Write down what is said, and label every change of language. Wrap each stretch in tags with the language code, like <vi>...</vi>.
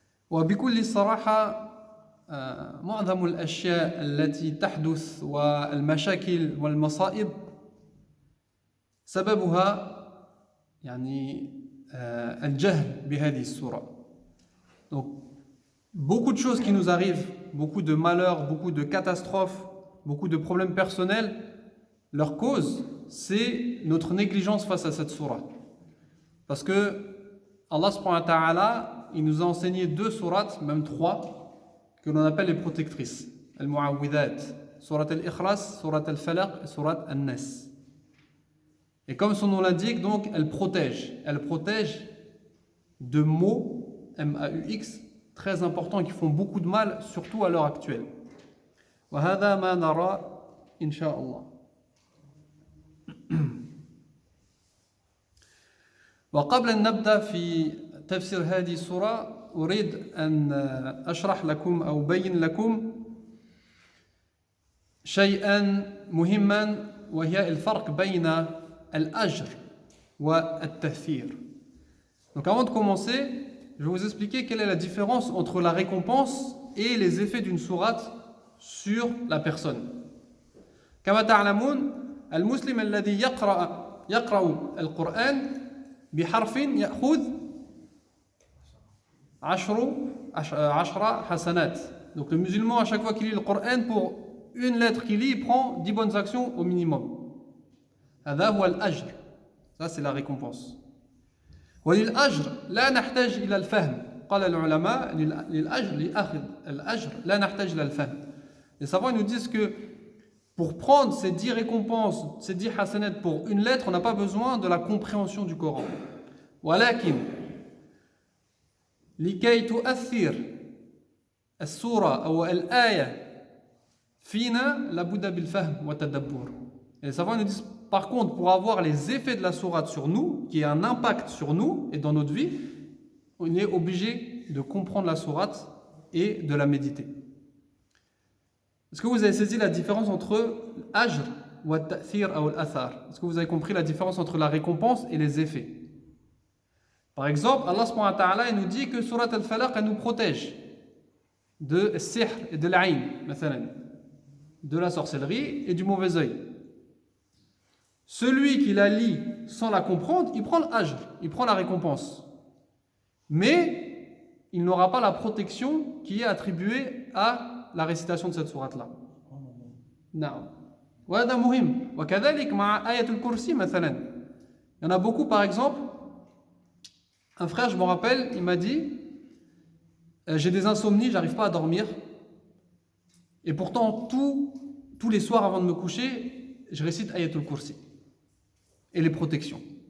<ar>وبكل صراحة معظم الأشياء التي تحدث والمشاكل والمصائب سببها يعني الجهل بهذه السورة.</ar> <fr>Donc beaucoup de choses qui nous arrivent, beaucoup de malheurs, beaucoup de catastrophes, beaucoup de problèmes personnels, leur cause, c'est notre négligence face à cette sourate. Parce que Allah subhanahu wa ta'ala, il nous a enseigné 2 sourates, même 3, que l'on appelle les protectrices. Al-Mu'awwidhat, sourate al-Ikhlas, sourate al-Falaq et sourate al-Nas. Et comme son nom l'indique, donc, elle protège. Elle protège de mots, M-A-U-X, très importants qui font beaucoup de mal, surtout à l'heure actuelle.</fr> <ar>وهذا ما نرى إن شاء الله. وقبل أن نبدأ في تفسير هذه السورة أريد أن أشرح لكم أو أبين لكم شيئا مهما وهي الفرق بين الأجر والتأثير.</ar> <fr>Donc avant de commencer, je vais vous expliquer quelle est la différence entre la récompense et les effets d'une sourate sur la personne.</fr> <ar>كما تعلمون المسلم الذي يقرأ القرآن بحرف يأخذ 10 حسنات.</ar> <fr>Donc le musulman, à chaque fois qu'il lit le Coran, pour une lettre qu'il lit, il prend 10 bonnes actions au minimum.</fr> <ar>هذا هو الأجر.</ar> <fr>Ça c'est la récompense.</fr> <ar>وللأجر لا نحتاج إلى الفهم. قال العلماء للأجر لأخذ الأجر لا نحتاج إلى الفهم.</ar> <fr>Les savants nous disent que pour prendre ces 10 récompenses, ces 10 hasanat pour une lettre, on n'a pas besoin de la compréhension du Coran.</fr> <ar>ولكن لكي تؤثر السورة أو الآية فينا لابد بالفهم والتدبر.</ar> <fr>Et les savants nous disent par contre, pour avoir les effets de la sourate sur nous, qui a un impact sur nous et dans notre vie, on est obligé de comprendre la sourate et de la méditer. Est-ce que vous avez saisi la différence entre l'ajr ou al-ta'thir ou al-athar? Est-ce que vous avez compris la différence entre la récompense et les effets? Par exemple, Allah subhanahu wa ta'ala nous dit que sourate al-Falaq elle nous protège de sihr et de l'aïn, de la sorcellerie et du mauvais œil. Celui qui la lit sans la comprendre, il prend l'ajr, il prend la récompense. Mais il n'aura pas la protection qui est attribuée à la récitation de cette sourate-là. Non.</fr> <ar>وهذا مهم. وكذلك مع آية الكرسي مثلا.</ar> <fr>Il y en a beaucoup, par exemple, un frère, je me rappelle, il m'a dit j'ai des insomnies, j'arrive pas à dormir. Et pourtant, tous les soirs avant de me coucher, je récite Ayatul Kursi. et les protections.</fr>